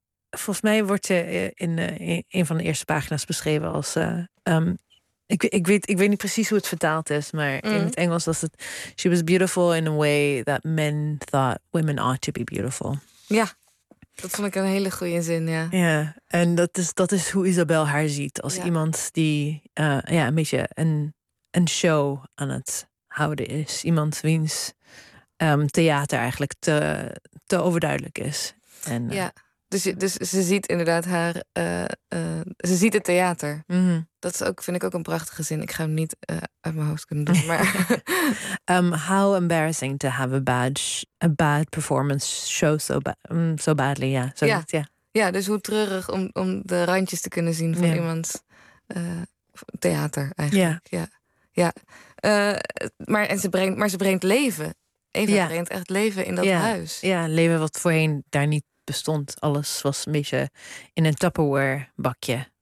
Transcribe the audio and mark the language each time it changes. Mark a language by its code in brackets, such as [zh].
[nl] Volgens mij wordt ze in een van de eerste pagina's beschreven als... Ik weet niet precies hoe het vertaald is, maar in het Engels was het... [en] She was beautiful in a way that men thought women ought to be beautiful. [nl] Ja, dat vond ik een hele goede zin, ja. Ja, en dat is hoe Isabel haar ziet. Als, ja, iemand die een beetje een show aan het houden is. Iemand wiens theater eigenlijk te overduidelijk is. En, ja, dus ze ziet inderdaad haar... ze ziet het theater. Mm-hmm. Dat is ook, vind ik ook een prachtige zin. Ik ga hem niet uit mijn hoofd kunnen doen, maar... [en] how embarrassing to have a bad performance show so badly. Yeah. So, ja. Yeah. [nl] Ja, dus hoe treurig om de randjes te kunnen zien van, yeah, iemand theater eigenlijk. [en] Yeah. [nl] Ja. Ja, maar ze brengt leven. Eva, ja, brengt echt leven in dat, ja, huis. Ja, leven wat voorheen daar niet bestond. Alles was een beetje in een Tupperware bakje.